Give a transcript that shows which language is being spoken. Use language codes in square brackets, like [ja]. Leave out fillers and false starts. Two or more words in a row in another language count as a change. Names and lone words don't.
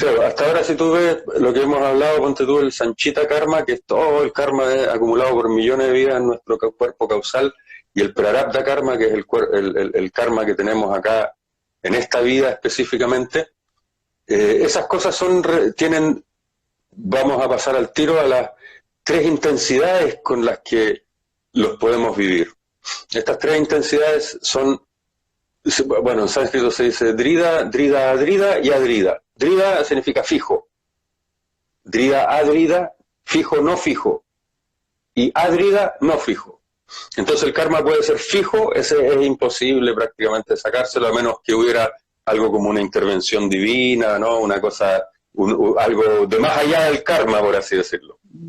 [es] Claro, hasta ahora si tú ves lo que hemos hablado, ponte tú el [sa] सञ्चित कर्म, [es] que es todo el karma acumulado por millones de vidas en nuestro cuerpo causal, y el [sa] प्रारब्ध कर्म, [es] que es el karma que tenemos acá en esta vida específicamente. Esas cosas tienen, vamos a pasar al tiro a las tres intensidades con las que los podemos vivir. Estas tres intensidades son, bueno, en sánscrito se dice [sa] दृढ दृढ अदृढ [es] y adrida. Drida significa fijo. [sa] दृढ अदृढ, [es] fijo, no fijo. Y adrida, no fijo. Entonces el karma puede ser fijo, ese es imposible prácticamente sacárselo, a menos que hubiera algo como una intervención divina, ¿no? Una cosa, algo de más allá del karma, por así decirlo.